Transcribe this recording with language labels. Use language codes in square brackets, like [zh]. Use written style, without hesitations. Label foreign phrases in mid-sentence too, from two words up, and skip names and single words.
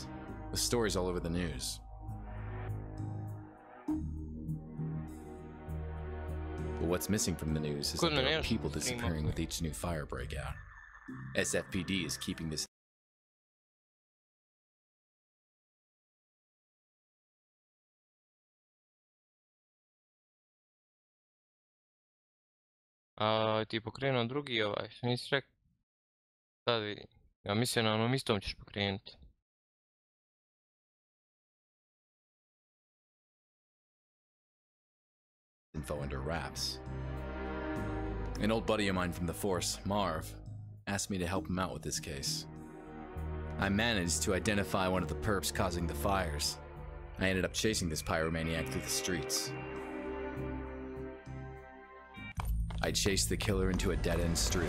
[en] The story's all over the news. But what's missing from the news is that there are people disappearing with each new fire breakout. SFPD is keeping this [hr] ti pokrenuo drugi ovaj, što nisi rekao? Sad vidim. Ja mislim na onom istom ćeš pokrenuti. [en] info under wraps. An old buddy of mine from the force, Marv, asked me to help him out with this case. I managed to identify one of the perps causing the fires. I ended up chasing this pyromaniac through the streets. I chased the killer into a dead-end street.